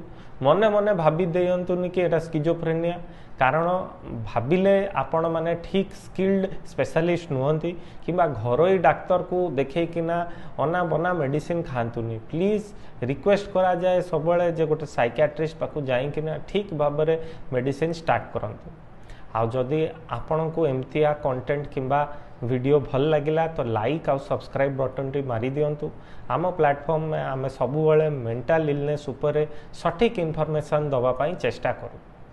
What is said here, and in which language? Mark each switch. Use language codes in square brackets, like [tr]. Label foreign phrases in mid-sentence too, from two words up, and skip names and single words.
[or] ମନେ ମନେ ଭାବି ଦିଅନ୍ତୁନି କି ଏଇଟା ସ୍କିଜୋଫ୍ରେନିଆ, କାରଣ ଭାବିଲେ ଆପଣମାନେ ଠିକ୍ [en] skilled specialist [or] ନୁହନ୍ତି, କିମ୍ବା ଘରୋଇ ଡାକ୍ତରକୁ ଦେଖେଇକିନା ଅନାବନା ମେଡ଼ିସିନ ଖାଆନ୍ତୁନି। [en] please request [or] କରାଯାଏ ସବୁବେଳେ ଯେ ଗୋଟେ ସାଇକିଆଟ୍ରିଷ୍ଟ ପାଖକୁ ଯାଇକିନା ଠିକ୍ ଭାବରେ [en] medicine start [or] କରନ୍ତୁ। ଆଦି ଆପଣ କୁ ଏମିତିଆ କଣ୍ଟେଣ୍ଟ କିମ୍ବା ଭିଡିଓ ଭଲ ଲାଗିଲା ତ ଲାଇକ ଆଉ [en] subscribe button [or] ଟି ମାରି ଦିଅନ୍ତୁ। ଆମ ପ୍ଲାଟଫର୍ମ ମେଁ ଆମେ ସବୁବେଳେ [en] mental illness [or] ଉପରେ ସଠିକ ଇନଫର୍ମେସନ ଦବା ପାଇଁ ଚେଷ୍ଟା କରୁ।